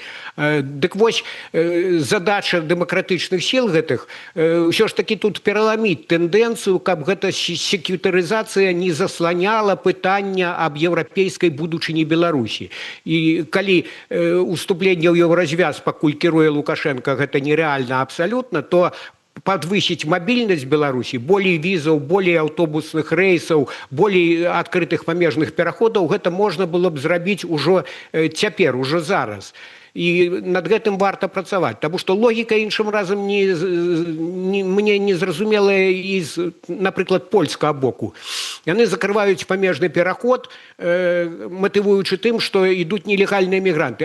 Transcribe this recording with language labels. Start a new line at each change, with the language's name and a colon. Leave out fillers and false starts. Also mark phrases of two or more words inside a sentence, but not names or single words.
Belarusian: Дык вось задача дэмакратычных сіл гэтых ўсё ж такі тут пераламіць тэндэнцыю, каб гэта секьютарызацыя не засланяла пытання аб еўрапейскай будучыні Беларусі. І калі уступленне ў еўразвяз, пакуль кіруе Лукашенко, гэта нереальна абсалютна,
Russian: то подвысить мобильность Беларуси, более визов, более автобусных рейсов, более открытых памежных пераходов, гэта можно было б
Belarusian: зрабіць ужо цяпер, ужо зараз. І над гэтым варта працаваць, таму што логіка іншым разам мне не зразумелая з, напрыклад, польскага боку. Яны закрываюць памежны пераход, матывуючы тым, што ідуць нелегальныя мігранты.